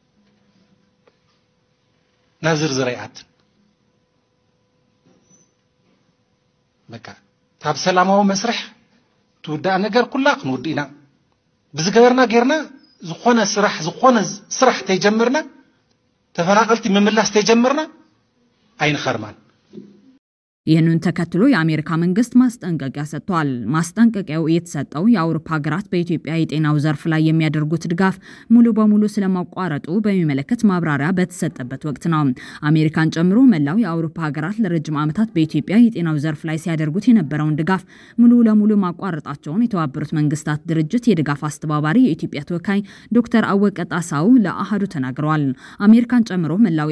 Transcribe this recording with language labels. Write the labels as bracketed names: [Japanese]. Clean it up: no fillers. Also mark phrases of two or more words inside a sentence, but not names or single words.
[Tigrinya] ናብ ዝርዝረይኣት በቃ ታብ ሰላማዊ መስርሕ ትውዳእ ነገር ኩላ ክንውድእ ኢና ብዝገበርና ጌርና ዝኾነ ስራሕ ተጀምርና ተፈናቀልቲ መምላስ ተጀምርና አይንኸርማን [Amharic] ይህንን ተከትሎ የአሜሪካ መንግስት ማስጠንቀቂያ ሰጥቷል። ማስጠንቀቂያው የተሰጠው የአውሮፓ ሀገራት በኢትዮጵያ የጤናው ዘርፍ ላይ የሚያደርጉት ድጋፍ ሙሉ በሙሉ ስለማቋረጡ በሚመለከት ማብራሪያ በተሰጠበት ወቅት ነው። አሜሪካን ጨምሮ መላው የአውሮፓ ሀገራት ለረጅም ዓመታት በኢትዮጵያ የጤናው ዘርፍ ላይ ሲያደርጉት የነበረውን ድጋፍ ሙሉ ለሙሉ ማቋረጣቸውን የተባበሩት መንግስታት ድርጅት የድጋፍ አስተባባሪ የኢትዮጵያ ተወካይ ዶክተር አወቀ ጣሳው ለአሃዱ ተናግረዋል። አሜሪካን ጨምሮ መላው